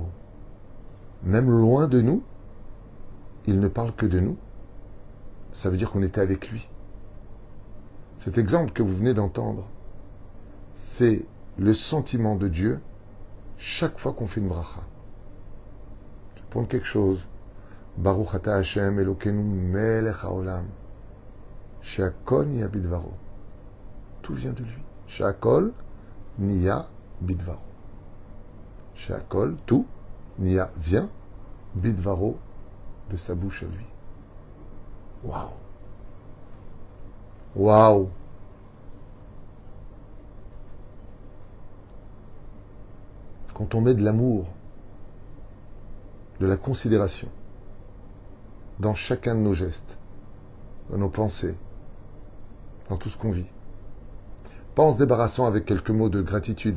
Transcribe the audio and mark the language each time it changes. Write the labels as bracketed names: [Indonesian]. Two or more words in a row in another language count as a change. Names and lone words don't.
[French] Même loin de nous, il ne parle que de nous. Ça veut dire qu'on était avec lui. Cet exemple que vous venez d'entendre, c'est le sentiment de Dieu chaque fois qu'on fait une bracha. Je vais prendre quelque chose. [Hebrew] ברוך אתה השם אלקינו מלך העולם. שהכל נהיה בדברו. [French] Tout vient de lui. [Hebrew] שהכל נהיה בדברו. [French] She'akol, tout, niya, vient, bidvaro, de sa bouche à lui. Waouh! Waouh! Quand on met de l'amour, de la considération dans chacun de nos gestes, dans nos pensées, dans tout ce qu'on vit, pas en se débarrassant avec quelques mots de gratitude.